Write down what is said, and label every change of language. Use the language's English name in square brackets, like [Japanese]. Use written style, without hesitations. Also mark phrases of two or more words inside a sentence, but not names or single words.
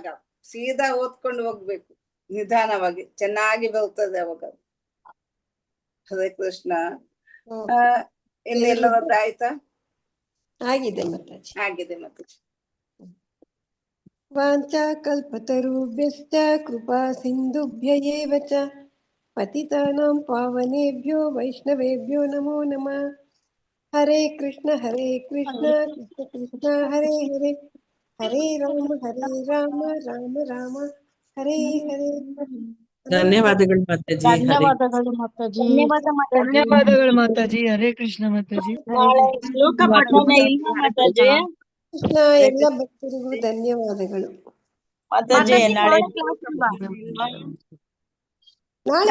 [Kannada] ಸೀದಾ ಓದ್ಕೊಂಡು ಹೋಗ್ಬೇಕು, ನಿಧಾನವಾಗಿ. ಚೆನ್ನಾಗಿ ಬರ್ತದೆ ಅವಾಗ. ಹರೇ ಕೃಷ್ಣ. ಇಲ್ಲಿ ಎಲ್ಲರದ್ದು ಆಯ್ತಾ? ಆಗಿದೆ ಮಾತಾಜಿ. ಆಗಿದೆ ಮಾತಾಜಿ. [Sanskrit] ವಾಂಚಾ ಕಲ್ಪತರುಭ್ಯಶ್ಚ ಕೃಪಾ ಸಿಂಧುಭ್ಯ ಏವ ಚ ಪತಿತಾನಾಂ ಪಾವನೇಭ್ಯೋ ವೈಷ್ಣವೇಭ್ಯೋ ನಮೋ ನಮಃ. ಹರೇ ಕೃಷ್ಣ ಕೃಷ್ಣ ಕೃಷ್ಣ ಹರೇ ಹರೇ ಹರೇ ರಾಮ ರಾಮ ರಾಮ ಹರೇ ಹರೇ. [Kannada] ಧನ್ಯವಾದಗಳು ಮಾತಾಜಿ. ಹರೇ ಧನ್ಯವಾದಗಳು ಮಾತಾಜಿ. ಧನ್ಯವಾದಗಳು ಮಾತಾಜಿ. ಹರೇ ಕೃಷ್ಣ ಮಾತಾಜಿ. ನಾಳೆ ಶ್ಲೋಕ ಪಠನೆ ಇಲ್ವಾ ಮಾತಾಜಿ? ಕೃಷ್ಣ ಎಲ್ಲ ಭಕ್ತರಿಗೂ ಧನ್ಯವಾದಗಳು. ಮಾತಾಜಿ ನಾಳೆ ನಾಳೆ